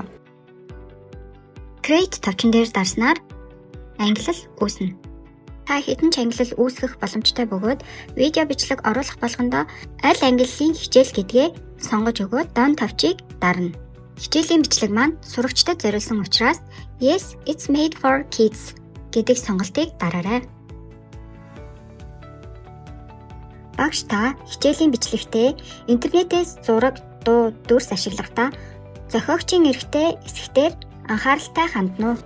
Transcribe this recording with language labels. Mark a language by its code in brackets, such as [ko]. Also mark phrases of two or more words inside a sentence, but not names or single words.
[mn] Create товчон дээр дарснаар ангиллал үүснэ. Та хэдэн ч ангиллал үүсгэх боломжтой бөгөөд видео бичлэг оруулах болгондоо аль ангиллалын хичээл гэдгээ сонгож өгөөд дон товчийг дарна. Хичээлийн бичлэг маань сурагчдад зориулсан учраас [en] Yes, it's made for kids [mn] гэдэг сонголтыг дараарай. Багш та хичээлийн бичлэгтээ интернетээс зураг, дуу, дүрс ашиглахдаа зохиогчийн эрхтэй эсэхтэр анхааралтай хандна уу?